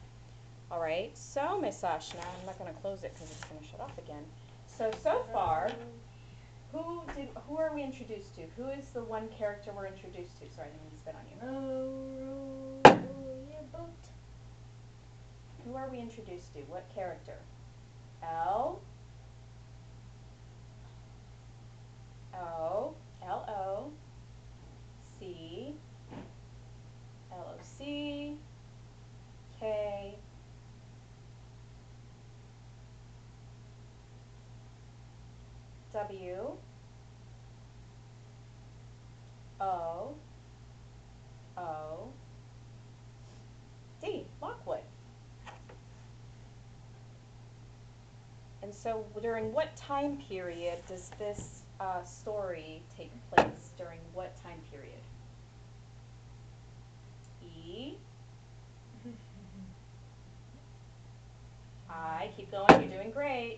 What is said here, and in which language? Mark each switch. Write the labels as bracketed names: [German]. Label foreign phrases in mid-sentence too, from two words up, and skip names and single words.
[English] All right, so Miss Ashna, I'm not going to close it because it's going to shut off again. So far, who are we introduced to? Who is the one character we're introduced to? Sorry, I didn't mean to spit on you. Row your boat. Who are we introduced to? What character? L O L O C L O C K W O O D. Lockwood. And so during what time period does this story take place? During what time period? E I, keep going, you're doing great.